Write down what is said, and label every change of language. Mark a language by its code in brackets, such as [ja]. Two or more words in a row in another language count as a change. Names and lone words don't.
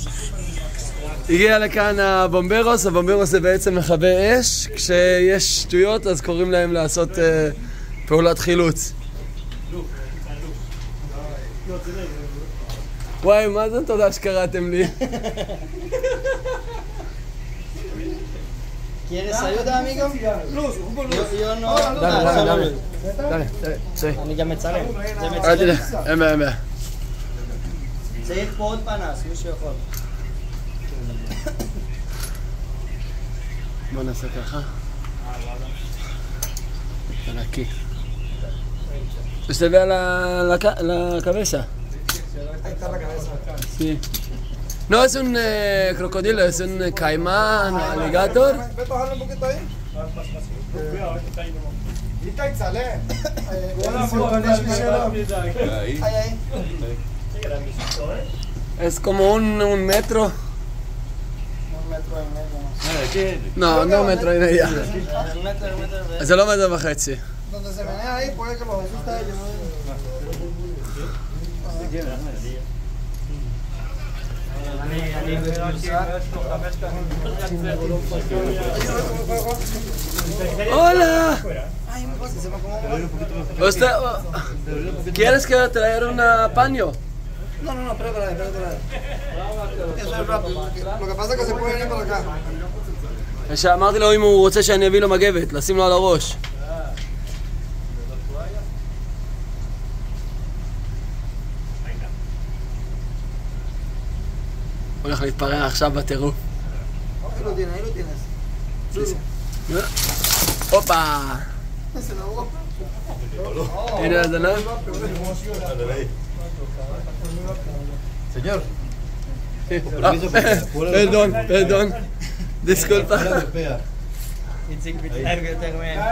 [he] הגיע לכאן הבומברוס, הבומברוס זה בעצם מכבי אש. כשיש שטויות אז קוראים להם לעשות פעולת חילוץ. וואי, מה זה תודה שקראתם לי? [es] ¿Quieres ayuda, amigo? Yo no... Dale, sí. [he] אני גם מצלם. אל תדע, אין בעיה. צריך פה עוד פנס, מי שיכול. בוא נעשה ככה. נקי. [es] ¿Usted ve a la cabeza? Ahí está la cabeza. Sí. No es un crocodilo, es un caimán, alligator. Ve, bajarle un poquito ahí. Ahorita y sale. Ahí. Es como un metro. Un metro y medio. No, no metro y medio. Un metro. [he] זה לא מטר וחצי. [es] Donde se menea ahí, puede que los asuste a ellos. ¡Hola! ¿Usted quieres que traer un paño? No, espérate. Eso es rápido. Lo que pasa es que se puede venir por acá. [he] שאמרתי לו אם הוא רוצה שאני אביא לו מגבת, לשים לו על הראש. הוא הולך להתפרע עכשיו בטירוף. [es] Ahí lo tienes. [he] הופה! הנה הזנב. [es] Señor. Perdón. Disculpa. [he] איציק מתנהג יותר מהם.